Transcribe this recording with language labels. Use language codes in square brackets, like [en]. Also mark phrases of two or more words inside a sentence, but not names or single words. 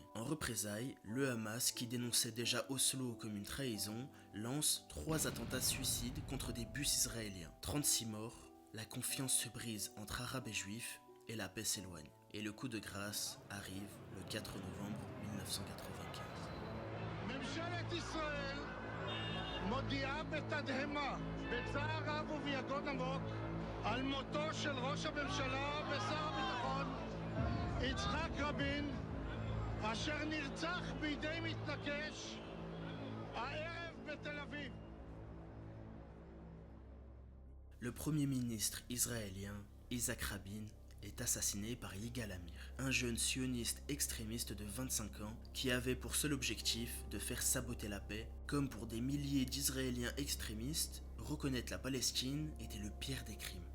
[fr] En représailles, le Hamas, qui dénonçait déjà Oslo comme une trahison, lance 3 attentats suicides contre des bus israéliens. 36 morts, la confiance se brise entre Arabes et Juifs et la paix s'éloigne. Et le coup de grâce arrive le 4 novembre 1995. [he] ממשלת ישראל מודיעה בתדהמה, בצער רב וביגון עמוק, על מותו של ראש הממשלה ושר הביטחון יצחק רבין, אשר נרצח בידי מתנקש הערב בתל אביב. [fr] Le premier ministre israélien, Isaac Rabin, est assassiné par Yigal Amir, un jeune sioniste extrémiste de 25 ans qui avait pour seul objectif de faire saboter la paix. Comme pour des milliers d'Israéliens extrémistes, reconnaître la Palestine était le pire des crimes.